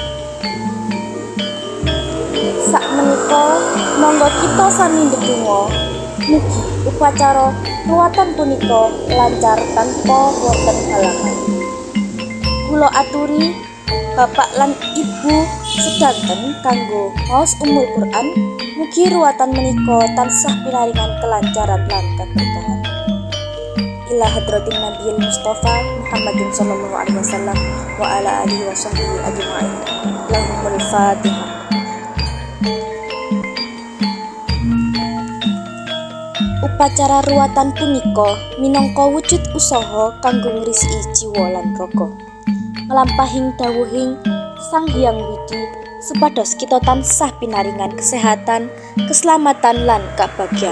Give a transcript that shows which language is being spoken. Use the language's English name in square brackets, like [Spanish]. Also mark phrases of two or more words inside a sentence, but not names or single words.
[Javanese] Sakmenika monggo kita sami ndedonga mugi upacara ruwatan punika lancar tanpa wonten halangan. Kula aturi Bapak lan Ibu sedanten kanggo maos [Arabic] أم القرآن, [Javanese] mugi ruwatan menika tansah pinaringan kelancaran lan keberkahan. [Arabic] إلى حضرة النبي المصطفى محمد صلى الله عليه وسلم وعلى آله وصحبه أجمعين. لهم الفاتحة. [Javanese] Upacara ruwatan punika minangka wujud usaha kanggo ngresiki jiwa lan raga. Nglampahing dawuhing Sang Hyang Widi supados kita tansah pinaringan kesehatan, keselamatan lan kabagyan.